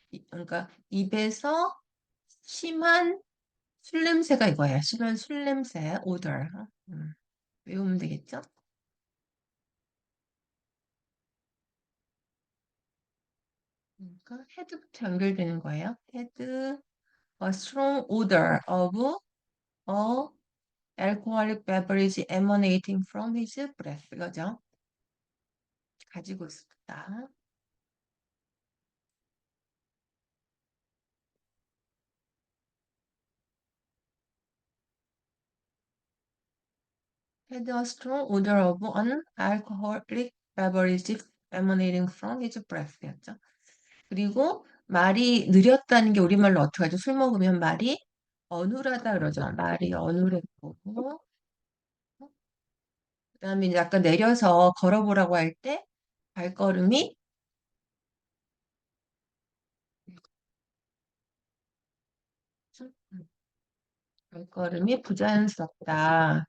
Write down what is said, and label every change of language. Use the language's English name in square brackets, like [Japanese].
[Korean] 그러니까 입에서 심한 술 냄새가 이거예요. 심한 술 냄새, odor. 음, 외우면 되겠죠? 그러니까 헤드부터 연결되는 거예요. [English] 헤드, a strong odor of a alcoholic beverage emanating from his breath. [Korean] 이거죠. 가지고 있었다. [English] Had a strong odor of an alcoholic beverage emanating from his breath였죠. [Korean] 그리고 말이 느렸다는 게 우리말로 어떻게 하죠? 술 먹으면 말이 어눌하다 그러죠. 말이 어눌했고. 그다음에 이제 아까 내려서 걸어보라고 할 때 발걸음이 발걸음이 부자연스럽다.